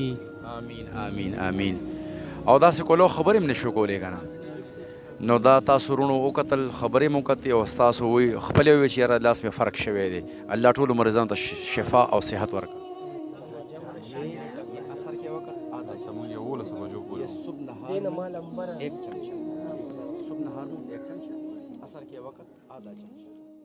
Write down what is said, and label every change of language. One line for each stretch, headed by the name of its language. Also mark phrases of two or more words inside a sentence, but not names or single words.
Arabic: آمین آمین آمین.
Pashto: او داسې کولو خبرې هم نشو کولی که نه. نو دا تاسو ورونو وکتل، خبرې مو وکتې او ستاسو وایي خپلې وویل چې یاره لاس مې فرق شوی دی. الله ټولو مریضانو ته شفا او صحت ورکړي.
Urdu: صبح نهار 1 چمچه، اثر کے وقت آدھا چمچہ.